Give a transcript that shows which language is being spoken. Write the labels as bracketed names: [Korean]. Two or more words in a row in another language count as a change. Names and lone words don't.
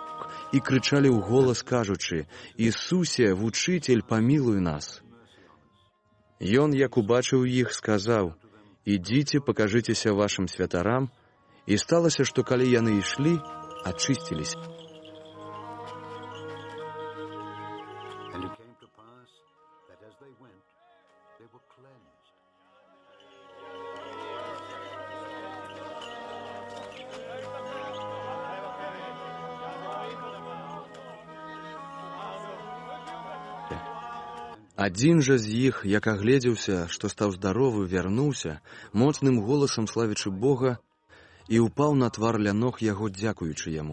[Belarusian] і крычалі ў голас, кажучы: «Ісусе, вучыцель, памілуй нас». Ён, як убачыў іх, сказаў: «Ідзіце, пакажыцеся вашым святарам». І сталася, што калі яны ішлі, ачысціліся. [English] And it came to pass that as they went, they were cleansed. [Belarusian] Адзін жа з іх, як агледзеўся, што стаў здаровы, вярнуўся, моцным голасам славячы Бога, і ўпаў на твар ля ног яго, дзякуючы яму.